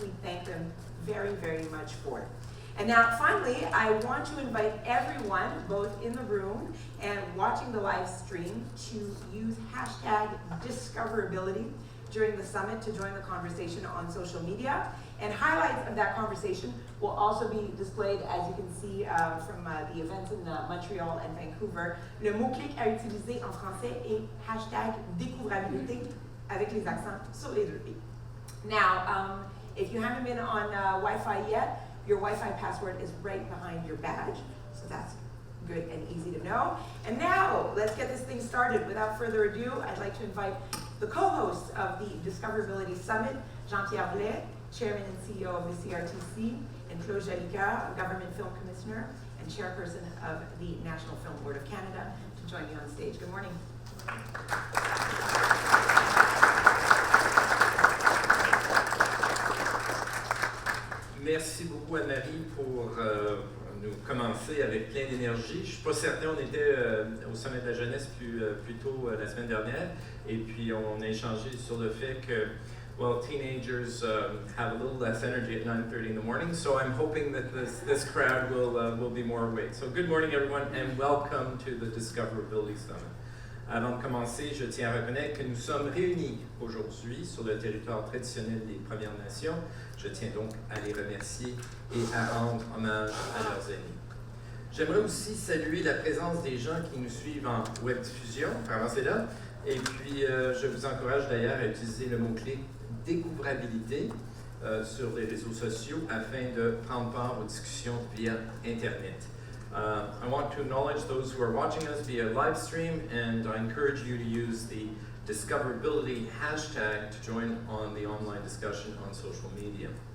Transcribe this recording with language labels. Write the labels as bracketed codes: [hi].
[en] We thank them very, very much for it. And now, finally, I want to invite everyone, both in the room and watching the live stream, to use hashtag Discoverability during the summit to join the conversation on social media. And highlights of that conversation will also be displayed, as you can see from the events in Montreal and Vancouver. [fr] Le mot-clic à utiliser en français est hashtag Découvrabilité avec les accents sur les deux i. [en] Now, if you haven't been on Wi-Fi yet, your Wi-Fi password is right behind your badge, so that's good and easy to know. And now, let's get this thing started. Without further ado, I'd like to invite the co-hosts of the Discoverability Summit, Jean-Pierre Blais, Chairman and CEO of the CRTC, and Claude Jolicoeur, Government Film Commissioner and Chairperson of the National Film Board of Canada, to join me on stage. Good morning. [fr] Merci beaucoup Anne-Marie pour nous commencer avec plein d'énergie. Je ne suis pas certain, on était au Sommet de la jeunesse plus tôt la semaine dernière et puis on a échangé sur le fait que [en] teenagers have a little less energy at 9:30 in the morning, so I'm hoping that this crowd will be more awake. So good morning everyone and welcome to the Discoverability Summit. [fr] Avant de commencer, je tiens à reconnaître que nous sommes réunis aujourd'hui sur le territoire traditionnel des Premières Nations. Je tiens donc à les remercier et à rendre hommage à leurs aînés. J'aimerais aussi saluer la présence des gens qui nous suivent en web diffusion, avancez-là, et puis je vous encourage d'ailleurs à utiliser le mot-clé « découvrabilité » sur les réseaux sociaux afin de prendre part aux discussions via Internet. [en] I want to acknowledge those who are watching us via live stream, and I encourage you to use the Discoverability hashtag to join on the online discussion on social media.